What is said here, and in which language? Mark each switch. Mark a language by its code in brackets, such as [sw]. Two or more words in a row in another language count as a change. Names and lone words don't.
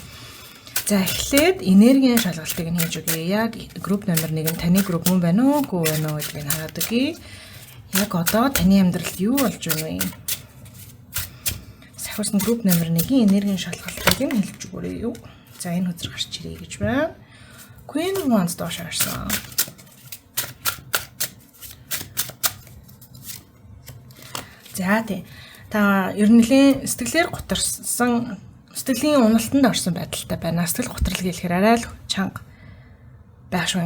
[mn] За эхлээд энергийн шалгалтыг нь хийж өгье. Яг групп номер 1 нь таны групп мөн байна уу, үгүй байна уу гэдгийг хараад өгье. Яг одоо таны амьдралд юу болж байна вэ? Сахиус нь групп номер 1-ийн энергийн шалгалтыг нь хэлж өгөөрэй юу. За энэ үзэр гарч ирээ гэж байна. Queen of Wands доош харсан. За тий. Та ер нь нэлийн сэтгэлээр гутарсан, сэтгэлийн уналтанд орсон байдалтай байна. Сэтгэл гутрал гэхээр арай л чанга байх шүү.